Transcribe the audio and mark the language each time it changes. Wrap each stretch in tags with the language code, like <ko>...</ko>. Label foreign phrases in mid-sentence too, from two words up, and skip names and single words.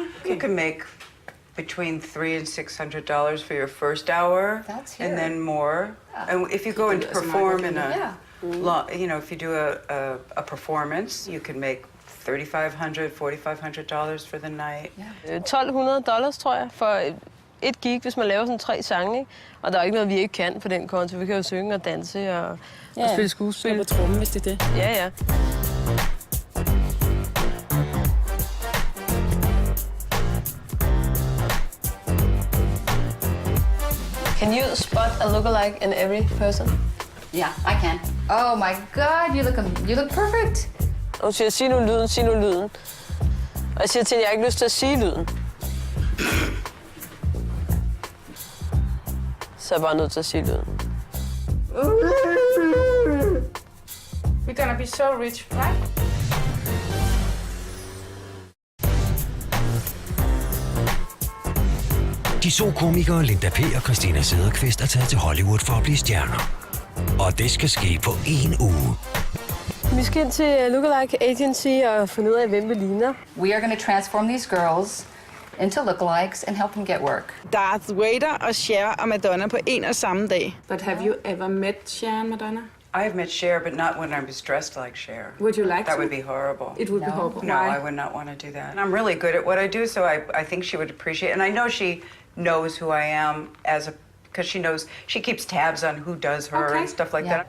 <en>You can make between $300 and $600 for your first hour. That's and here. then more. And if you go and perform in a, if you do a performance, you can make $3,500, $4,500 for the night. $1,200,</en> <da>tror jeg, for et gig, hvis man laver sådan 3 sange, ikke? Og der er ikke noget, vi ikke kan på den konto. Vi kan jo synge og danse og spille skuespil. På trommen, hvis det er det. Ja.</da> <en>Can you spot a lookalike in every person? Yeah, I can. Oh my God, you look perfect.</en> <da>Og hun siger, sig nu lyden. Og jeg siger til hende, jeg har ikke lyst til at sige lyden. Så er jeg bare nødt til at sige lyden.</da> <en>We're gonna be so rich, right?</en> <da>De to komikere Linda P. og Christina Sederqvist er taget til Hollywood for at blive stjerner. Og det skal ske på 1 uge. Vi skal ind til Lookalike Agency og finde ud af, hvem vi ligner.</da> <en>We are going to transform these girls into lookalikes and help them get work.</en> <da>Darth Vader og Cher og Madonna på en og samme dag.</da> <en>But have you ever met Cher and Madonna? I have met Cher, but not when I was dressed like Cher. Would you like That to? would be horrible. It would be horrible. No, Why? I would not want to do that. And I'm really good at what I do, so I think she would appreciate it. And I know she knows who I am because she keeps tabs on who does her and stuff like that.</en>